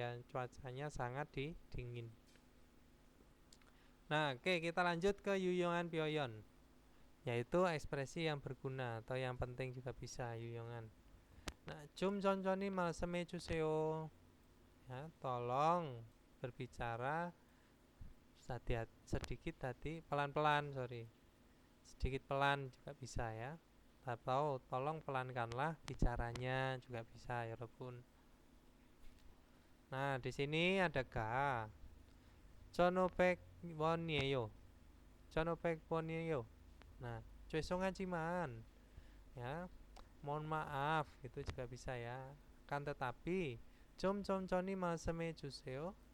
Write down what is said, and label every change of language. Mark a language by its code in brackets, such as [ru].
[id] Cuacanya sangat dingin. Nah, oke, kita lanjut ke [ko] 유용한 표현, [id] yaitu ekspresi yang berguna atau yang penting juga bisa 유용한. [ko] Nah, 좀 천천히 말씀해 주세요. [id] Ya, tolong berbicara sedikit tadi pelan-pelan, sedikit pelan juga bisa ya. Atau tolong pelankanlah bicaranya juga bisa ya, 여러분. Nah, di sini ada ga. [ko] 1,500원이에요. 1,500원이에요. [id] Nah, [ko] 죄송하지만 [id] ya, mohon maaf itu juga bisa ya. Kan tetapi [ko] 좀 천천히 말씀해 주세요.